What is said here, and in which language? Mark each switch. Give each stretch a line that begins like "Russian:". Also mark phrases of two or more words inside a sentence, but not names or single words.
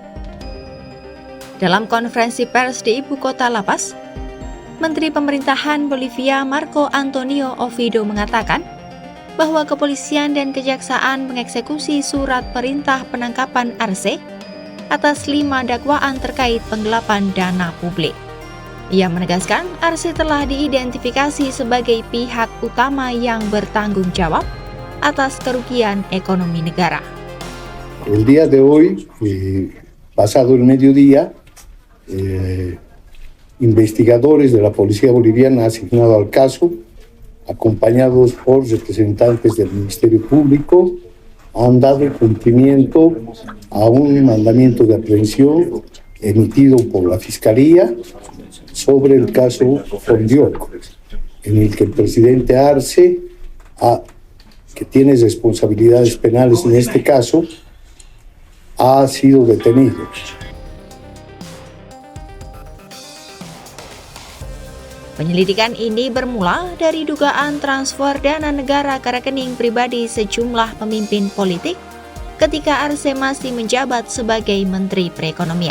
Indonesian: Dalam konferensi pers di ibu kota La Paz, Menteri Pemerintahan Bolivia Marco Antonio Oviedo mengatakan bahwa kepolisian dan kejaksaan mengeksekusi surat perintah penangkapan Arce atas 5 dakwaan terkait penggelapan dana publik. Ia menegaskan Arce telah diidentifikasi sebagai pihak utama yang bertanggung jawab atas kerugian ekonomi negara.
Spanish: El día de hoy, pasado el mediodía, investigadores de la Policía Boliviana asignado al caso, acompañados por representantes del Ministerio Público, han dado cumplimiento a un mandamiento de aprehensión emitido por la Fiscalía sobre el caso Fondioc, en el que el presidente Arce, que tiene responsabilidades penales en este caso, ha sido detenido.
Indonesian: Penyelidikan ini bermula dari dugaan transfer dana negara ke rekening pribadi sejumlah pemimpin politik ketika Arce masih menjabat sebagai Menteri Perekonomian.